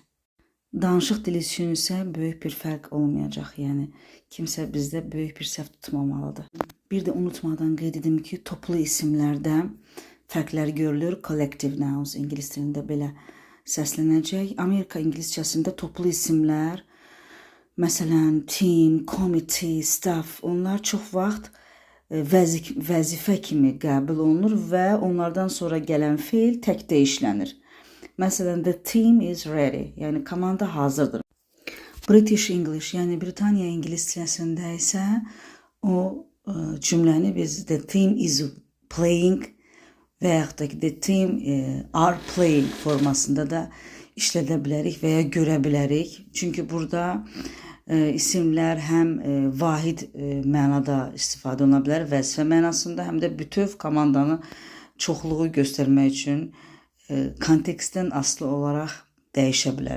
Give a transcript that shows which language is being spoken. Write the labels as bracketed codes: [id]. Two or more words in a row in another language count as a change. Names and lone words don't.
[az] Danışıq dili üçün isə böyük bir fərq olmayacaq. Yəni, kimsə bizdə böyük bir səhv tutmamalıdır. Bir də unutmadan qeyd edim ki, toplu isimlərdə fərqlər görülür. [en] Collective nouns [az] ingilis dilində belə səslənəcək. Amerika ingiliscəsində toplu isimlər, məsələn, [en] team, committee, staff, [az] onlar çox vaxt vəzifə kimi qəbul olunur və onlardan sonra gələn feil təkdə işlənir. Məsələn, [en] the team is ready, [az] yəni komanda hazırdır. [en] British English, [az] yəni Britaniya ingiliscəsində isə o cümləni biz [en] the team is playing [az] və yaxud da ki, [en] the team are playing [az] formasında da işlədə bilərik və ya görə bilərik. Çünki burada isimlər həm vahid mənada istifadə oluna bilər, vəzifə mənasında, həm də bütöv komandanı çoxluğu göstərmək üçün kontekstdən asılı olaraq dəyişə bilər.